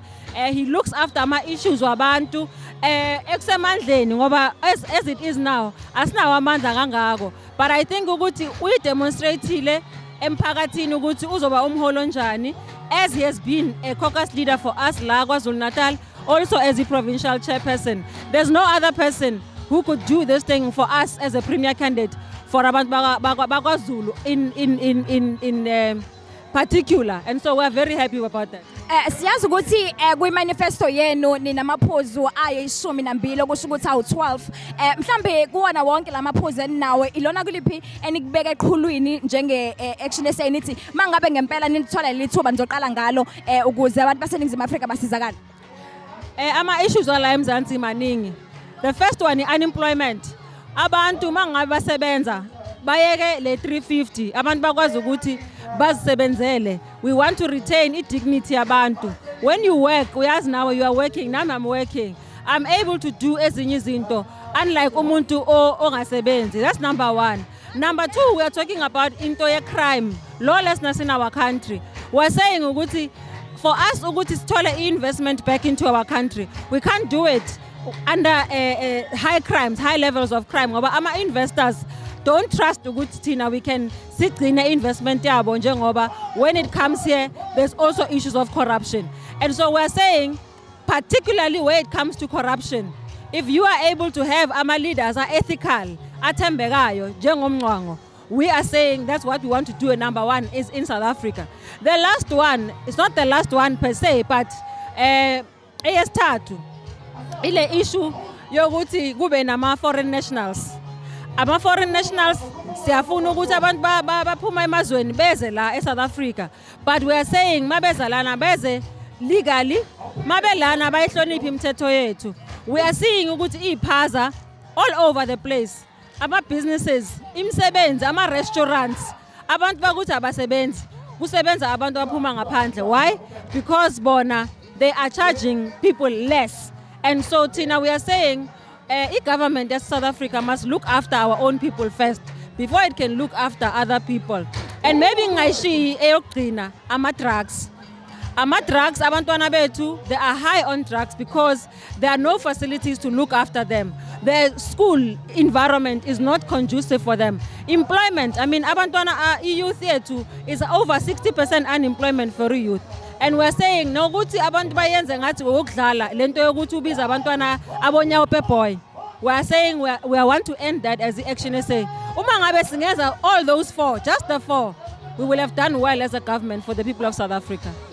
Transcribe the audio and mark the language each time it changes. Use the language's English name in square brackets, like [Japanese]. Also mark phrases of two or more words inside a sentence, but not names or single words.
[English] He looks after [Zulu] ama issues wabantu eksemandleni ngoba [English] as it is now [Zulu] asinawo amandla kangako, [English] but I think [Zulu] ukuthi uyidemonstrateile emphakathini ukuthi uzoba umholo njani, [English] as he has been a caucus leader for us la kwaZulu Natal, also as a provincial chairperson. There's no other person who could do this thing for us as a premier candidate for [Zulu] abantu bakwaZulu [English] in particular, and so we're very happy about that. [Zulu] Siyazi ukuthi kwi-manifesto yenu ninamaphuzu ayi-12 okusho ukuthi awu-12. Mhlambe kuwona wonke lamaphuzu eninawe ilona kuliphi enikubeka eqhulwini njenge-Action SA nithi mangabe ngempela nithola lithuba nizoqala ngalo ukuze abantu baseNingizimu Afrika basizakale? Ama issues wala eMzansi maningi. [English] The first one is unemployment. [Zulu] Abantu mangabe basebenza bayeke le 350 abantu bakwazi ukuthi bazisebenzele. [English] We want to retain dignity yabantu. When you work, uyazi now you are working, now I'm working, I'm able to do [Zulu] ezinye izinto [English] unlike [Zulu] umuntu ongasebenzi. [English] That's number one. Number two, we are talking about into a crime, lawlessness in our country. We're saying ukuthi for us ukuthi sithole investment back into our country, we can't do it under high crimes, high levels of crime ngoba ama investors don't trust [Zulu] ukuthi thina [English] we can sigcine investment yabo njengoba when it comes here there's also issues of corruption. And so we're saying particularly when it comes to corruption, if you are able to have ama leaders are ethical [Zulu] athembekayo njengomncwango, [English] we are saying that's what we want to do. And number one is in South Africa. The last one, it's not the last one per se, but [Zulu] eyesithathu ile issue yokuthi kube nama [English] foreign nationals. [Zulu] Ama foreign nationals siyafuna ukuthi abantu baphuma emazweni beze la eSouth Africa, [English] but we are saying [Zulu] mabeza lana beze [English] legally, [Zulu] mabelana bayihloniphe imithetho yethu. [English] We are seeing [Zulu] ukuthi iphaza [English] all over the place. [Zulu] Ama businesses, imisebenzi, ama restaurants, abantu bakuthi abasebenzi, kusebenza abantu baphuma ngaphandle. [English] Why? Because bona they are charging people less. And so Tina, we are saying government as South Africa must look after our own people first before it can look after other people. And maybe [Zulu] ngayishiyi eyokugcina ama-drugs. Ama-drugs, abantwana bethu, [English] they are high on drugs because there are no facilities to look after them. The school environment is not conducive for them. Employment, I mean, abantwana, youth yethu is over 60% unemployment for youth. And we're saying, [Zulu] no ukuthi abantu bayenze ngathi ukudlala lento yokuthi ubiza abantwana abonyawo boy. [English] We are saying we want to end that as the Action SA. [Zulu] Uma ngabe singeza [English] all those four, just the four, we will have done well as a government for the people of South Africa.